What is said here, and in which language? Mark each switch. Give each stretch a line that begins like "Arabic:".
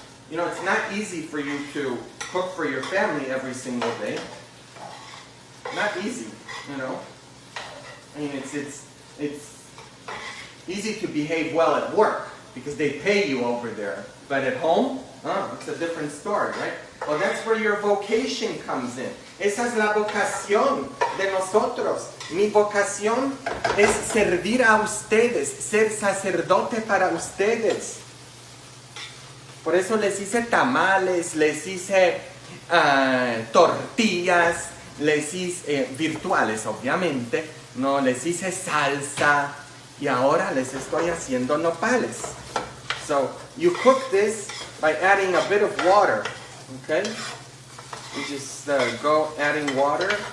English: It's not easy for you to cook for your family every single day. Not easy, I mean, it's easy to behave well at work because they pay you over there. But at home, it's a different story, right? Well, that's where your vocation comes in.
Spanish: Esa es la vocación de nosotros. Mi vocación es servir a ustedes, ser sacerdote para ustedes. Por eso les hice tamales, les hice tortillas, les hice virtuales, obviamente, no, les hice salsa y ahora les estoy haciendo nopales.
English: So you cook this by adding a bit of water, okay? You just go adding water.